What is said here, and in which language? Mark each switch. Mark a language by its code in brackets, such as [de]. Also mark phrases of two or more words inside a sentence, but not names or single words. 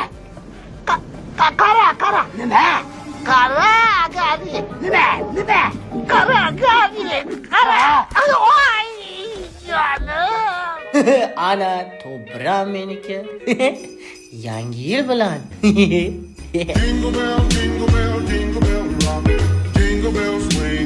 [uz] Qara. Nima? Qara, Gari. Nima? Qara, Gari. Qara. Voy, jonim. Ana to'bram meniki. Yangi yil bilan. [en] Jingle bell, jingle bell, jingle bell rock. Jingle bells